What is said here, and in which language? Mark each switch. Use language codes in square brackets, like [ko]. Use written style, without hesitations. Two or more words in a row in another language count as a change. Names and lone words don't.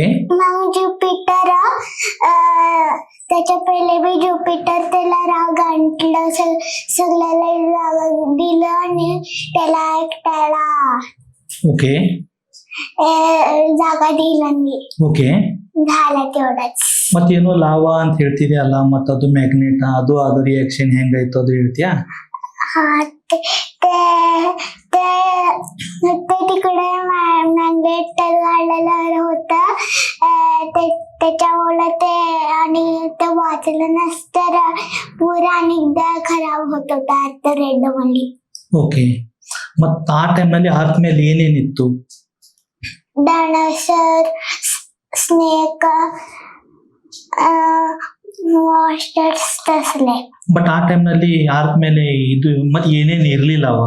[mr] मग ज्युपिटर त्याच्या पहिले बी ज्युपिटर त्याला राग आणलं, सगळ्याला राग दिलं आणि त्याला एकट्याला ओके जागा दिला नाही. ಓಕೆ. झालं तेवढंच. [kn] ಮತ್ತೇನೋ ಲಾವಾ ಅಂತ ಹೇಳ್ತಿದ್ಯಲ್ಲ, ಮತ್ತದು ಮ್ಯಾಗ್ನೆಟ್, ಅದು ರಿಯಾಕ್ಷನ್ ಹೆಂಗಾಯ್ತು ಅದು ಹೇಳ್ತೀಯಾ? [mr] हा ते ते ते तिकडे मॅग्नेट घाललेलं होतं. त्याच्यामुळे ते आणि ते वाचलं नसतं पुरा निघा खराब होत होता रेड मध्ये. [kn] ಓಕೆ. ಮತ್ತ ಆ ಟೈಮ್ನಲ್ಲಿ ಅರ್ಥ ಮೇಲೆ ಏನೇನಿತ್ತು? [en] dinosaur, snake, masters [mr] ತಸಲೆ. [kn] ಬಟ್ ಆ ಟೈಮ್ನಲ್ಲಿ ಅರ್ಥ ಮೇಲೆ ಇದು ಮತ್ತೆ ಏನೇನು ಇರ್ಲಿಲ್ಲ ಅವಾಗ?